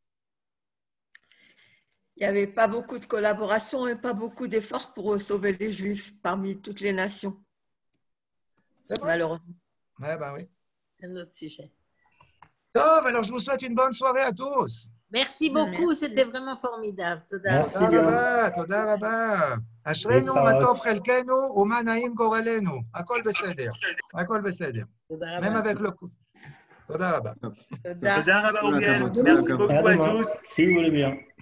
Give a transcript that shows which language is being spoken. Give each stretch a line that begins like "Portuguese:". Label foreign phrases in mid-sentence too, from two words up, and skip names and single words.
French: Il n'y avait pas beaucoup de collaboration et pas beaucoup d'efforts pour sauver les Juifs parmi toutes les nations. C'est vrai. Malheureusement. Ouais, bah oui. C'est un autre sujet. Top, alors je vous souhaite une bonne soirée à tous. Merci beaucoup, c'était vraiment formidable. Merci bien.
Hebrew: תודה רבה. אשרינו מה טוב חלקנו ומה נעים גורלנו. הכל בסדר.
French: Même avec le coup.
Hebrew: תודה רבה. תודה. תודה רבה Uriel.
French: Tout Merci à beaucoup À à demain, tous. si vous voulez bien.